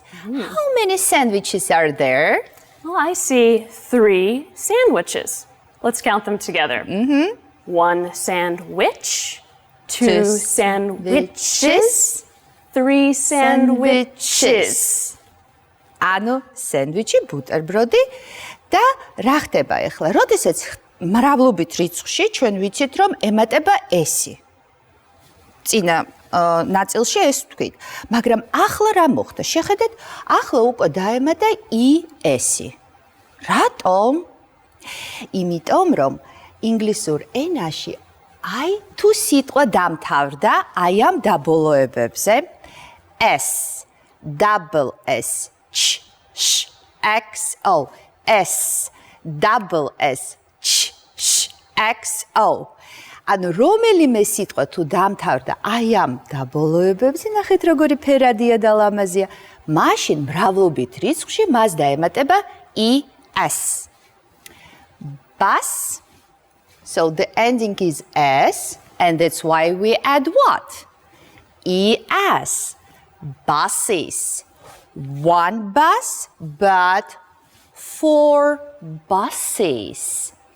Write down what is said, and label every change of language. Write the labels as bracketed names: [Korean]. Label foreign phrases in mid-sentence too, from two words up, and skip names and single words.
[English] How many sandwiches are there? Well, I see 3 sandwiches. Let's count them together. 1 sandwich, 2 sandwiches, 3 sandwiches. [Georgian] ანუ სენდვიჩი, ბუტერბროდი და რა ხდება ახლა? როდესაც მრავლობით რიცხვში ჩვენ ვიცით, რომ ემატება ესი. წინა ნაწილში ეს ვთქვით. მაგრამ ახლა რა მოხდა? შეხედეთ, ახლა უკვე დაემატა ესი. რატომ? იმიტომ რომ ინგლისურ ენაში აი თუ სიტყვა დამთავრდა აი ამ დაბოლოებებზე [English] S, double S, ch, sh, x, o, S, double S, ch, sh, x, o. [Georgian] ანუ რომელიმე სიტყვა თუ დამთავრდა აი ამ დაბოლოებებზე, ნახეთ როგორი ფერადია და ლამაზია, მაშინ მრავლობით რიცხვში მას დაემატება es. [English] Bus. So the ending is S, and that's why we add what? ES. Buses. One bus, but 4 buses.